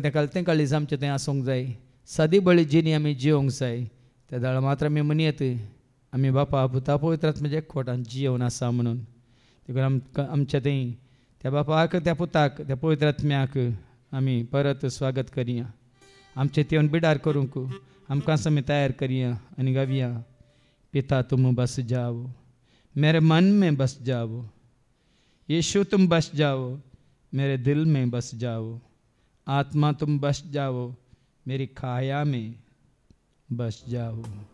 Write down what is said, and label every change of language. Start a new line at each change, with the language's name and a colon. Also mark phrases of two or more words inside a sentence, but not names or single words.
Konkani: तें कालतें काळीज आमचें थंय आसूंक जाय सादी बळी जिणी आमी जियोंक जाय त्या दाळा मात्र आमी म्हणयत आमी बापा पुता पवित्र आत्म्याच्या एकवटान जियोवन आसा म्हणून देखून आमच्या थंय त्या बापाक त्या पुताक त्या पवित्र आत्म्याक आमी परत स्वागत करया आमचे तेवन बिडार करूंक आमकां आमी तयार करया आनी गावया
Hindi: पिता तुम बस जाओ मेरे मन में बस जाओ यीशु तुम बस जाओ मेरे दिल में बस जाओ आत्मा तुम बस जाओ मेरी काया में बस जाओ।